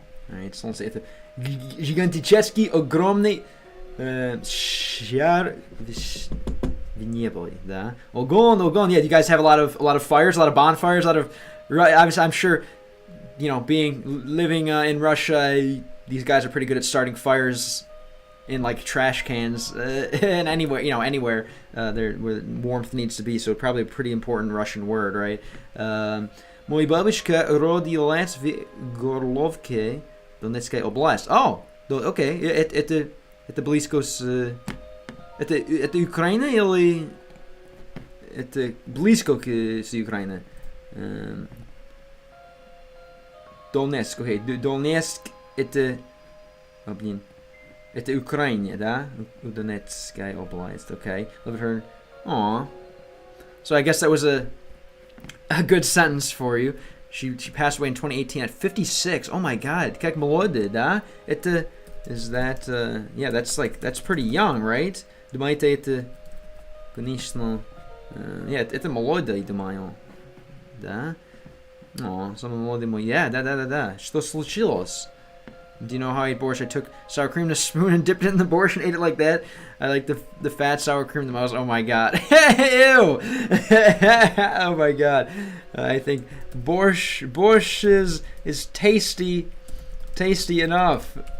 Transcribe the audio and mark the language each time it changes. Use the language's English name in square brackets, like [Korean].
[English] Alright, so let's say [Russian] это гигантический огромный шар в небе, да. Огонь. [English] Yeah, you guys have a lot of fires, a lot of bonfires, a lot of. Right, obviously, I'm sure, you know, living in Russia, these guys are pretty good at starting fires in like trash cans and anywhere there where warmth needs to be. So probably a pretty important Russian word, right? [Russian] Мой бабушка родилась в Горловке, Донецкая область. Oh, okay. Это близко с. Это Украина или это близко с Украиной? Донецк, окей. Донецк это... Это Украина, да? Донецкая область, okay. [English] Live at her. Aw. So I guess that was a good sentence for you. She passed away in 2018 at 56. Oh my god. [Russian] Как молодая, да? Это... [English] Is that... yeah, that's pretty young, right? [Russian] Думаете, это... Конечно... yeah, это молодая, думаю. Да? Oh, some молодой мой. Yeah, да. Что случилось? [English] Do you know how I ate borscht? I took sour cream in a spoon and dipped it in the borscht and ate it like that. I like the fat sour cream the most. Oh my god. Ew! Oh my god. I think borscht is tasty enough.